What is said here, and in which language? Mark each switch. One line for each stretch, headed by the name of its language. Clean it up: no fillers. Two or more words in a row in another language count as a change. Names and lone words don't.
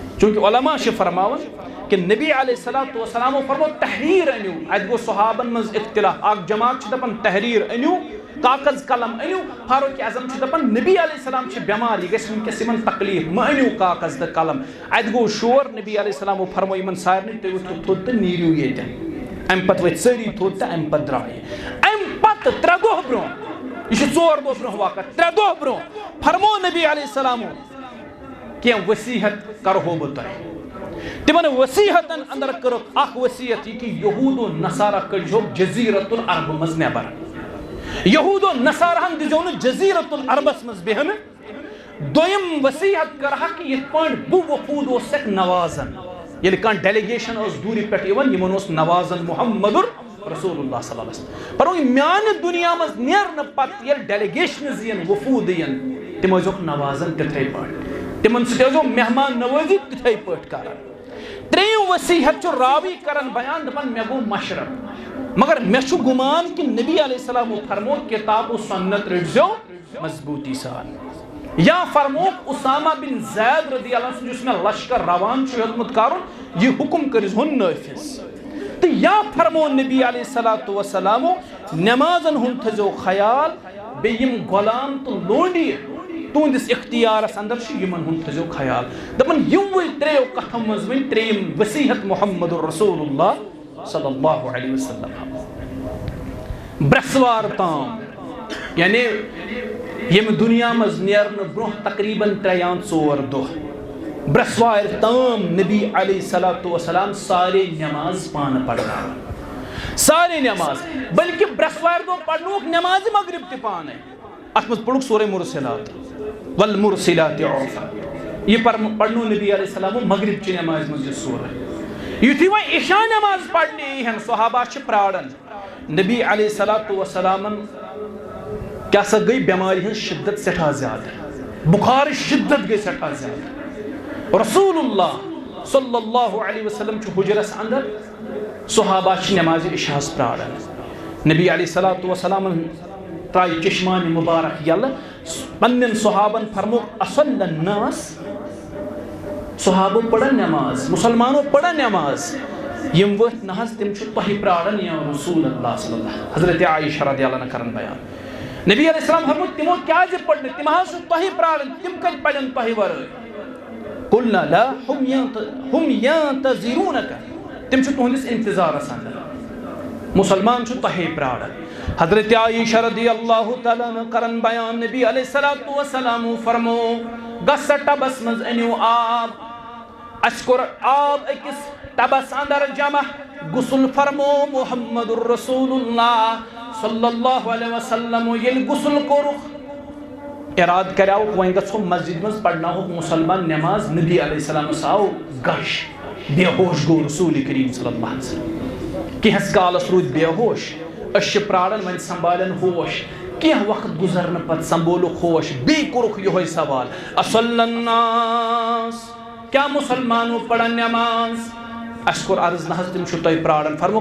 Kashmiri: چوٗنکہِ علما چھِ فرماوان کہ نبی
Arabic: علیہ الصلوۃ والسلام
Kashmiri: فرمو تحریر انیو ات گو صحابن مز اختلاف اک جماعت چھ دپن تحریر انیو کاغذ قلم انیو فاروق اعظم چھ دپن نبی
Arabic: علیہ السلام
Kashmiri: چھ بیمار یہ گژھِ ونکس یمن تکلیف مہ انیو کاغذ تہ قلم ات گو شور نبی
Arabic: علیہ السلام
Kashmiri: فرمو یمن سارنی تُہۍ ؤتھِو تھوٚد تہٕ نیٖرِو ییٚتٮ۪ن امہِ پتہٕ ؤتھۍ سٲری تھوٚد تہٕ امہِ پتہٕ درٛاے امہِ پتہٕ 3 دۄہ برونٛہہ یہ 4 دۄہ برونٛہہ واقعہ 3 دۄہ برونٛہہ فرمو نبی
Arabic: علیہ السلام
Kashmiri: کینٛہہ وصیحت کرہو بہٕ تۄہہِ تمن وصیحتن اندر کٔرٕکھ اکھ وصیت یہ کہ یہود و نصارہ کٔڑۍزیوکھ جزیرۃ العرب منٛز نٮ۪بر یہود و نصارہن دِزیو نہٕ جزیرۃ العربس منٛز بیہنہٕ دوٚیِم وصیحت کٔرہکھ کہ یِتھ پٲٹھۍ بہٕ وفوٗد اوسکھ نوازن ییٚلہِ کانٛہہ ڈیلیگیشن ٲس دوٗرِ پٮ۪ٹھ یِوان یِمن اوس نوازن محمد رسول اللہ
Arabic: صلی اللہ علیہ وسلم
Kashmiri: پر میانہ دنیا مز نیرنہٕ پتہٕ ییٚلہِ ڈیلیگیشنز یِن وفوٗد یِن تِم ٲسۍزیوکھ نوازن تِتھَے پٲٹھۍ تمن سۭتۍ ٲسۍزیو مہمان نوٲزی تِتھَے پٲٹھۍ کران ترٛیٚیِم وصیحت چھُ راوی کران بیان دپان مےٚ گوٚو مشرب مگر مےٚ چھُ گُمان کہ نبی
Arabic: علیہ السلام
Kashmiri: فرمو کتاب و سنت رٔٹزیو مضبوٗطی سان یا فرموک اسامہ بن زید
Arabic: رضی اللہ عنہ
Kashmiri: یُس مےٚ لشکر روان چھُ ہیوٚتمُت کرُن یہِ حکم کٔرۍزِہون نٲفِظ تہٕ یا فرمو نبی
Arabic: علیہ الصلوۃ والسلام
Kashmiri: نمازن ہُنٛد تھٲیزیو خیال بیٚیہِ یِم غلام تہٕ لونڈی تُہنٛدِس اختیارس اندر چھِ یِمن ہُنٛد تھٲیزیو خیال دپان یِموٕے 3 کتھو منٛز ؤنۍ 3یِم وصیحت محمد رسول اللہ
Arabic: صلی اللہ علیہ وسلم
Kashmiri: برسوار تام یعنی ییٚمہِ دُنیا منٛز نیرنہٕ برونٛہہ تقریٖباً 3 یا 4 دۄہ برسوارِ تام نبی
Arabic: علیہ الصلوۃ والسلام
Kashmiri: سارے نماز پانہٕ پرناوان سارے نماز بلکہ برسوارِ دۄہ پرنوکھ نماز مغرب تہِ پانے اتھ منٛز پوٚرُکھ سورہ مرسلات
Arabic: والمرسلات عرفا
Kashmiri: یہ پڑھنو نبی
Arabic: علیہ السلام
Kashmiri: مغرب چہِ نماز منٛز یہ سورہ یُتھُے وۄنۍ عشاء نماز پرنہِ یِہن صحابہ چھِ پراران نبی علیہ الصلوۃ والسلامن کیا سا گئی بیماری ہن شدت سٹھا زیادہ بخار شدت گئی سٹھا زیادہ رسول اللہ
Arabic: صلی اللہ علیہ وسلم
Kashmiri: چھُ حجرس اندر صحابہ چھِ نماز عشاء پراران نبی
Arabic: علیہ الصلوۃ والسلام
Kashmiri: ترٛایہِ چشمان مبارک یلہٕ پننٮ۪ن صحابن فرموکھ
Arabic: اصل الناس
Kashmiri: صحابو پڑھن نماز مسلمانو پڑھن نماز یم ؤتھۍ نہ حظ تِم چھِ تۄہہِ پراران
Arabic: یا رسول اللہ صلی اللہ
Kashmiri: حضرت عائشہ
Arabic: رضی اللہ عنہ
Kashmiri: کران بیان نبی
Arabic: علیہ السلام
Kashmiri: فرموو تِمو کیازِ پڑھ تِم حظ چھِ تۄہہِ پراران تِم کتہِ پڑھن تۄہہِ ورٲے
Arabic: قلنا لا هم ينتظرونك
Kashmiri: تِم چھِ تُہنٛدِس انتظارس اندر مسلمان چھُ تۄہے پراران حضرت عائشہ
Arabic: رضی اللہ تعالیٰ عنہ
Kashmiri: کرن بیان نبی
Arabic: علیہ الصلوۃ والسلام
Kashmiri: فرمو گژھ ٹبس منٛز أنِو آب اَسہِ کوٚر آب أکِس ٹبس اندر جمع غسل فرمو محمد رسول اللہ
Arabic: صلی اللہ علیہ وسلم
Kashmiri: ییٚلہِ غسل کوٚرُکھ اراد کریاوُکھ وۄنۍ گژھو مسجد منٛز پرناوُکھ مسلمان نماز نبی علیہ السلامس آو گش بے ہوش گوٚو رسول کریم
Arabic: صلی اللہ علیہ وسلم
Kashmiri: کینٛہس کالس روٗدۍ بے ہوش أسۍ چھِ پراران وۄنۍ سنبھالن ہوش کینٛہہ وقت گُزرنہٕ پتہٕ سنبھولُکھ ہوش بیٚیہِ کوٚرُکھ یِہوے سوال
Arabic: اصل الناس
Kashmiri: کیا مسلمانو پڑھن نماز اَسہِ کوٚر عرض نہ حظ تِم چھِو تۄہہِ پراران فرموکھ